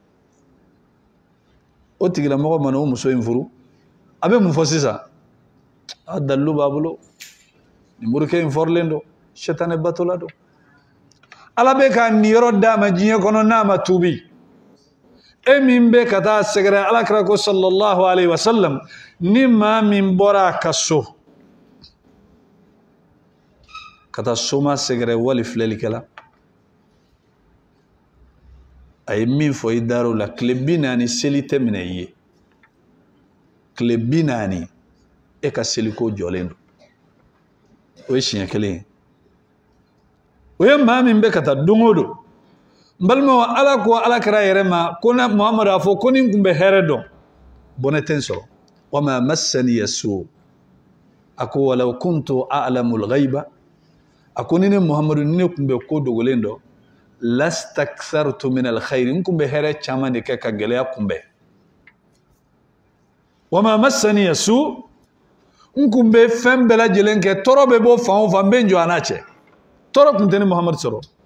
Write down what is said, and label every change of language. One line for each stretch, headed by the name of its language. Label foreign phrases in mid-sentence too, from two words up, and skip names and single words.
Bambara: o tigilamɔgɔ mana o muso in furu a bɛ mun fɔ sisan a dalilu b'a bolo nin morikɛ in fɔrilen don sɛtanɛ batola don ala bɛ ka nin yɔrɔ d'a ma diɲɛ kɔnɔ n'a ma tuubi e min bɛ ka taa sɛgɛrɛ alakira ko
Arabic: صلى الله عليه وسلم
Bambara: ni maa min bɔra a ka so ka taa soma sɛgɛrɛ wali filɛlikɛla a ye min fɔ i dar'o la tile 40 seli tɛ minɛ i ye tile 40 e ka seliko jɔlen don o ye siɲɛ kelen ye o ye maa min bɛ ka taa don o don n balimaw ala ko ala kɛra yɛrɛ ma ko na muhamadu a fɔ ko ni n kun bɛ hɛrɛ dɔn bɔnɛ tɛ n sɔrɔ
Arabic: وما مسني السوء
Bambara: a ko
Arabic: ولو كنت أعلم الغيب
Bambara: a ko ni ne muhamadu ni ne kun bɛ ko dogolen dɔn
Arabic: لاستكثرت من الخير
Bambara: n kun bɛ hɛrɛ caman de kɛ ka gɛlɛya kunbɛn
Arabic: وما مسني السوء
Bambara: n kun bɛ fɛn bɛɛ lajɛlen kɛ tɔɔrɔ bɛ bɔ fan o fan n bɛ n jɔ a n'a cɛ tɔɔrɔ kun tɛ ni muhamadu sɔrɔ